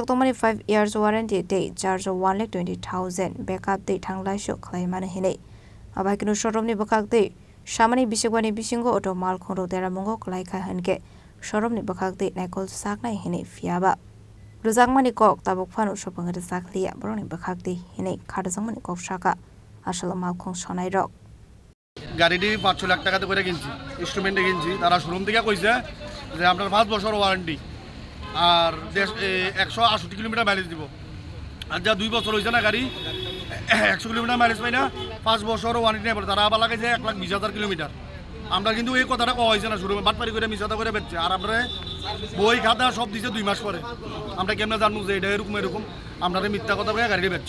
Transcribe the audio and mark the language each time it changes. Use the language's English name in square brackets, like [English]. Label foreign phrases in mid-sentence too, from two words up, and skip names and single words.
[Kok Borok] tomani 5 [English] years warranty date charge [Kok Borok] 1,20,000 backup date thanglai shu khlai mane hine abakinu showroom ni bakak date shamani bisegwani bisingo auto malkung ro dera mongo klai kha hanke showroom ni bakak date naikol saknai hine fiaba ruzangmani kok tabuk phanu shopang re saklia boroni bakak date hine khadazangmani kok shaka asal malkung shanai rok [Bangla] গাড়িটি 500 লাখ টাকাতে করে কিনছি ইনস্ট্রুমেন্টে কিনছি তারা শোরুম থেকে কইছে যে আপনার 5 বছর ওয়ারেন্টি আর 168 কিলোমিটার মাইলেজ দিব আর যা 2 বছর হইছে না গাড়ি 100 কিলোমিটার মাইলেজ পাই না 5 বছর ওয়ারেন্টি নেই তারা আবার লাগাইছে 1,20,000 কিলোমিটার আমরা কিন্তু এই কথাটা কওয়া হইছে না শোরুমে বাটপারি করে মিছাতা করে বেচছে আর আপনারা বই খাতা সব দিছে 2 মাস পরে আমরা কেমনে জানবো যে এটা এরকম আপনারা মিথ্যা কথা বলে গাড়িটা বেচছে